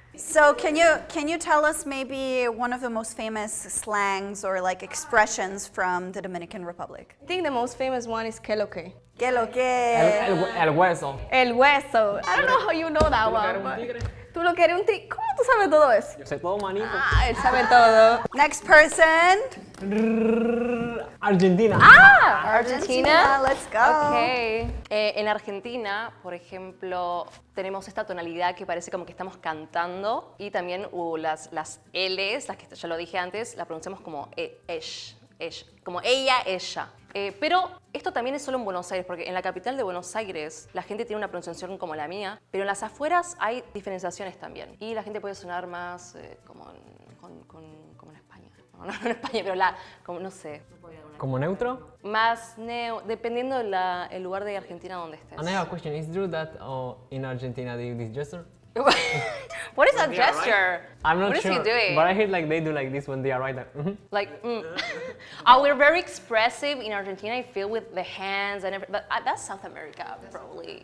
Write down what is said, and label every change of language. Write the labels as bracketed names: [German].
[English] So can you tell us maybe one of the most famous slangs or like expressions from the Dominican Republic? I think the most famous one is [Spanish] que lo que. Que lo que. El hueso. El hueso. [English] I don't know how you know that one. [Spanish] But tú lo que eres un tigre. ¿Cómo tú sabes todo eso? Yo sé todo, manito. Ah, él sabe todo. [English] Next person. Argentina. Argentina. Let's go. Ok. [Spanish] En Argentina, por ejemplo, tenemos esta tonalidad que parece como que estamos cantando y también las L's, las que ya lo dije antes, la pronunciamos como esh, como ella, ella. Pero esto también es solo en Buenos Aires, porque en la capital de Buenos Aires la gente tiene una pronunciación como la mía, pero en las afueras hay diferenciaciones también. Y la gente puede sonar más como en España. No en España, pero como no sé. ¿Como neutro? Más dependiendo del lugar de Argentina donde estés. [English] And I have a question. Is it true that in Argentina they do this gesture? What is that gesture? I'm not what sure. What is he doing? But I heard like they do like this when they are right there. Like, we're very expressive in Argentina, I feel, with the hands and everything. But that's South America, probably.